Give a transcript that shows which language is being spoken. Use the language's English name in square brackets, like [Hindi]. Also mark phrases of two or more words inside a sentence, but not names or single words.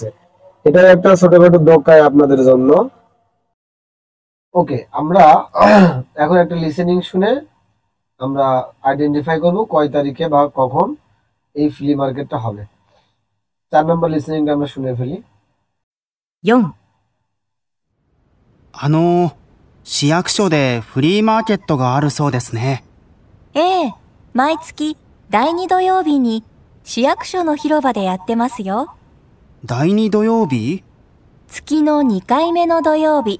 [Bangla] এটা একটা ছোটখাটো দোকায় আপনাদের জন্য। ওকে, আমরা এখন একটা লিসেনিং শুনে আমরা আইডেন্টিফাই করব কয় তারিখে বা কখন এই ফ্লি মার্কেটটা হবে। 4 নম্বর লিসেনিংটা আমরা শুনে ফেলি। [Japanese] 4、市役所でフリーマーケットがあるそうですね。ええ、毎月第2土曜日に市役所の広場でやってますよ。第2土曜日？月の2回目の土曜日。